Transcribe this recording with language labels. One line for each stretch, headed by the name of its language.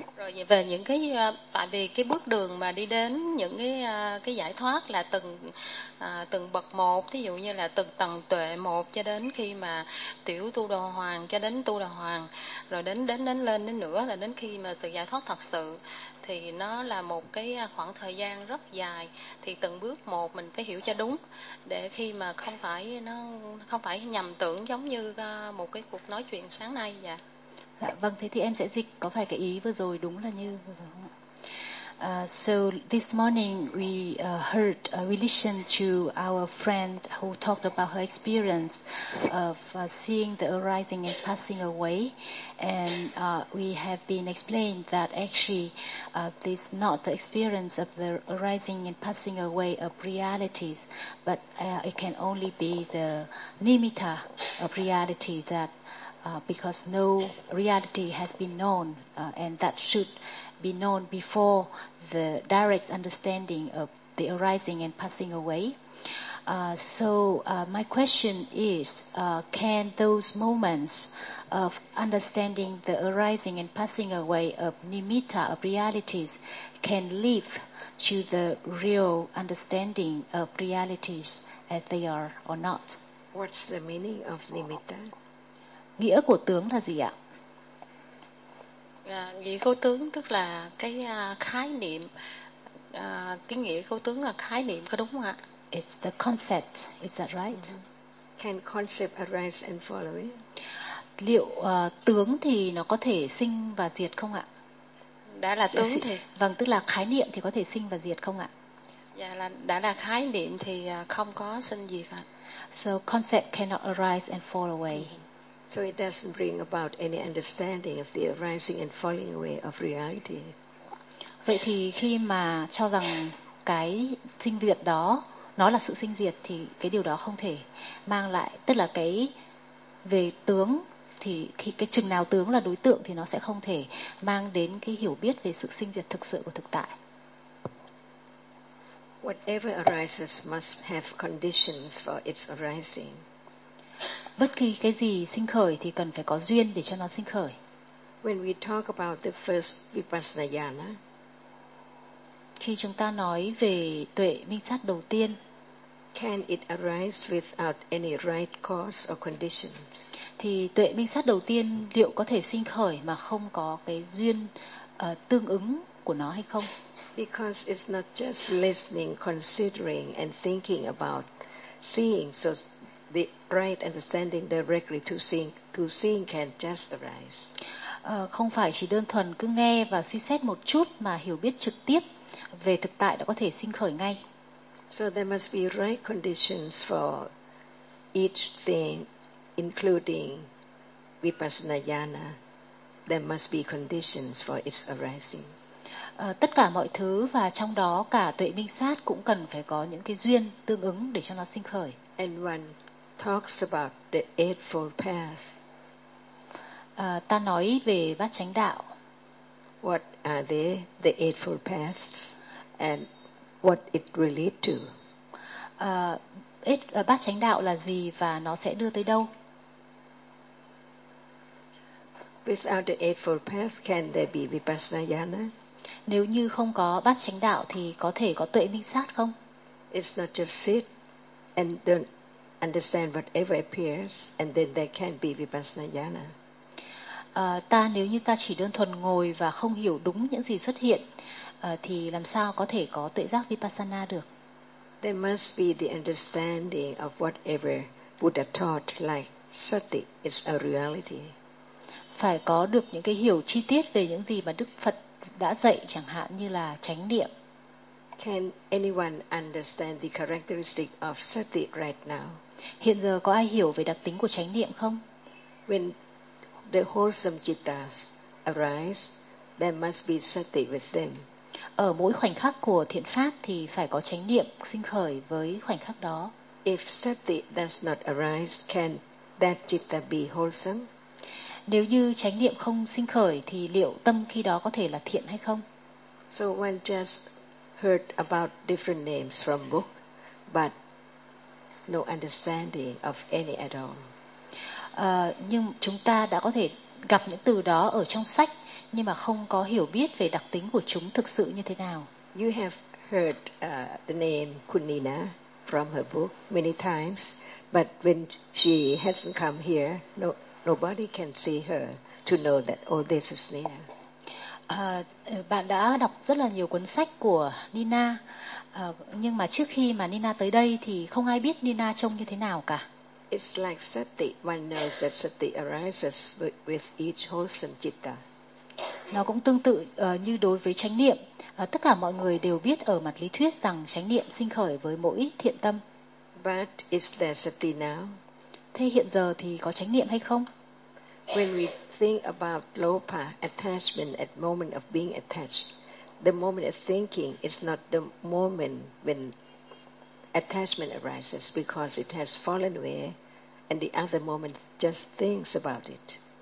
Vietnamese: Rồi về những cái, tại vì cái bước đường mà đi đến những cái giải thoát là từng bậc một, thí dụ như là từng tầng tuệ một cho đến khi mà tiểu tu đà hoàng, cho đến tu đà hoàng, rồi đến lên đến nữa là đến khi mà sự giải thoát thật sự, thì nó là một cái khoảng thời gian rất dài, thì từng bước một mình phải hiểu cho đúng để khi mà không phải nhầm tưởng giống như một cái cuộc nói chuyện sáng nay vậy. Dạ, vâng, thế thì em sẽ dịch, có phải cái ý vừa rồi đúng là như vừa rồi không ạ?
English: So this morning we heard, we listened to our friend who talked about her experience of seeing the arising and passing away, and we have been explained that actually this is not the experience of the arising and passing away of realities, but it can only be the nimitta of reality, that because no reality has been known, and that should be known before the direct understanding of the arising and passing away. So my question is, can those moments of understanding the arising and passing away of nimitta, of realities, can lead to the real understanding of realities as they are or not? What's the meaning of nimitta?
Vietnamese: Nghĩa của tướng là gì ạ? Nghĩa của tướng tức là cái khái niệm, cái nghĩa của tướng là khái niệm, có đúng không ạ?
English: It's the concept, is that right? Mm-hmm. Can concept arise and follow it?
Vietnamese: Liệu tướng thì nó có thể sinh và diệt không ạ? Đã là tướng thì... Vâng, tức là khái niệm thì có thể sinh và diệt không ạ? Dạ, là đã là khái niệm thì không có sinh diệt ạ.
English: So concept cannot arise and fall away. Mm-hmm. So it doesn't bring about any understanding of the arising and falling away of reality.
Vietnamese: Vậy thì khi mà cho rằng cái sinh diệt đó nó là sự sinh diệt thì cái điều đó không thể mang lại, tức là cái về tướng thì khi cái chừng nào tướng là đối tượng thì nó sẽ không thể mang đến cái hiểu biết về sự sinh diệt thực sự của thực tại.
English: Whatever arises must have conditions for its arising.
Vietnamese: Bất kỳ cái gì sinh khởi thì cần phải có duyên để cho nó sinh khởi.
English: When we talk about the first vipassana jhana,
Vietnamese: khi chúng ta nói về tuệ minh sát đầu tiên,
English: can it arise without any right cause or conditions?
Vietnamese: Thì tuệ minh sát đầu tiên liệu có thể sinh khởi mà không có cái duyên tương ứng của nó hay không?
English: Because it's not just listening, considering and thinking about seeing, so the right understanding directly to seeing can just arise.
Vietnamese: Không phải chỉ đơn thuần cứ nghe và suy xét một chút mà hiểu biết trực tiếp về thực tại đã có thể sinh khởi ngay.
English: So there must be right conditions for each thing, including vipassana jhana. There must be conditions for its arising.
Vietnamese: Tất cả mọi thứ và trong đó cả tuệ minh sát cũng cần phải có những cái duyên tương ứng để cho nó sinh khởi.
English: And one talks about the eightfold path.
Vietnamese: Ta nói về bát chánh đạo.
English: What are they, the eightfold paths, and what it relate to?
Vietnamese: Bát chánh đạo là gì và nó sẽ đưa tới đâu?
English: Without the Eightfold Path, can there be Vipassana Jhana?
Vietnamese: Nếu như không có bát chánh đạo thì có thể có tuệ minh sát không?
English: It's not just sit and don't understand whatever appears, and then there can be Vipassana Jhana.
Vietnamese: Ta nếu như ta chỉ đơn thuần ngồi và không hiểu đúng những gì xuất hiện, thì làm sao có thể có tuệ giác Vipassana được?
English: There must be the understanding of whatever Buddha taught, like sati is a reality.
Vietnamese: Phải có được những cái hiểu chi tiết về những gì mà Đức Phật đã dạy, chẳng hạn như là chánh niệm.
English: Can anyone understand the characteristic of sati right now?
Vietnamese: Hiện giờ có ai hiểu về đặc tính của chánh niệm không?
English: When the wholesome cittas arise, there must be sati with them.
Vietnamese: Ở mỗi khoảnh khắc của thiện pháp thì phải có chánh niệm sinh khởi với khoảnh khắc đó.
English: If sati does not arise, can that citta be wholesome?
Vietnamese: Nếu như chánh niệm không sinh khởi thì liệu tâm khi đó có thể là thiện hay không?
English: So one just heard about different names from book, but no understanding of any at all.
Vietnamese: Nhưng chúng ta đã có thể gặp những từ đó ở trong sách, nhưng mà không có hiểu biết về đặc tính của chúng thực sự như thế nào.
English: You have heard the name Kunina from her book many times, but when she hasn't come here, nobody can see her to know that all this is Nina.
Vietnamese: Bạn đã đọc rất là nhiều cuốn sách của Nina, nhưng mà trước khi mà Nina tới đây thì không ai biết Nina trông như thế nào cả.
English: It's like sati. One knows that sati arises with each wholesome citta.
Vietnamese: Nó cũng tương tự như đối với chánh niệm. Tất cả mọi người đều biết ở mặt lý thuyết rằng chánh niệm sinh khởi với mỗi thiện tâm.
English: But is there sati now?
Vietnamese: Thế hiện giờ thì có chánh niệm hay không?
English: When we think about lopa, attachment at moment of being attached, the moment of thinking is not the moment when attachment arises, because it has fallen away, and the other moment just thinks about it.